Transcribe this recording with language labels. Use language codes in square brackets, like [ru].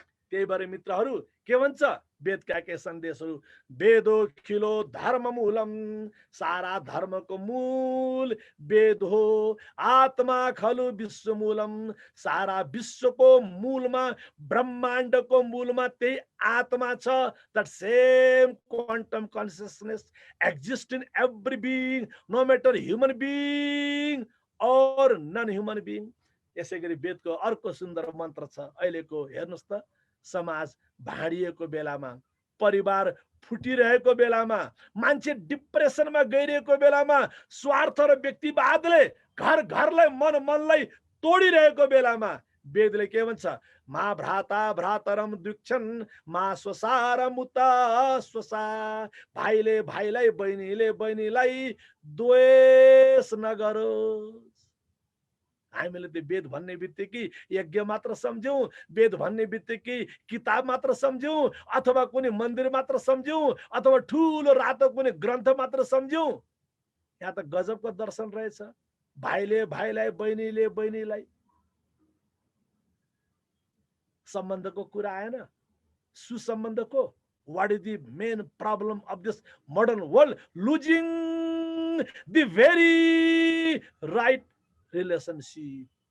[ne] त्यही भएर मित्रहरू के भन्छ वेदका के सन्देशहरू? [sa] वेदो खिलो धर्म मूलम. [ne] सारा धर्मको मूल वेद हो. [sa] आत्मा खलु विश्व मूलम. [ne] सारा विश्वको मूलमा, ब्रह्माण्डको मूलमा त्यही आत्मा छ. [en] That same quantum consciousness exists in every being, no matter human being or non-human being. [ne] यसै गरी वेदको अर्को सुन्दर मन्त्र छ. अहिलेको हेर्नुहोस् त, समाज भाँडिएको बेलामा, परिवार फुटिरहेको बेलामा, मान्छे डिप्रेसनमा गइरहेको बेलामा, स्वार्थ र व्यक्तिवादले घर घरलाई मनलाई तोडिरहेको बेलामा वेदले के भन्छ? [sa] मा भ्राता भ्रातरम दुक्षन् मा स्वसार मुता स्वसा. [ne] भाइले भाइलाई, बहिनीले बहिनीलाई द्वेष नगरोस्. हामीले त्यो वेद भन्ने बित्तिकै यज्ञ मात्र सम्झ्यौं, वेद भन्ने बित्तिकै किताब मात्र सम्झ्यौं, अथवा कुनै मन्दिर मात्र सम्झ्यौं, अथवा ठुलो रातो कुनै ग्रन्थ मात्र सम्झ्यौं. यहाँ त गजबको दर्शन रहेछ. भाइले भाइलाई, बहिनीले बहिनीलाई. सम्बन्धको कुरा आएन, सुसम्बन्धको. [en] What is the main problem of this modern world? Losing the very right relationship.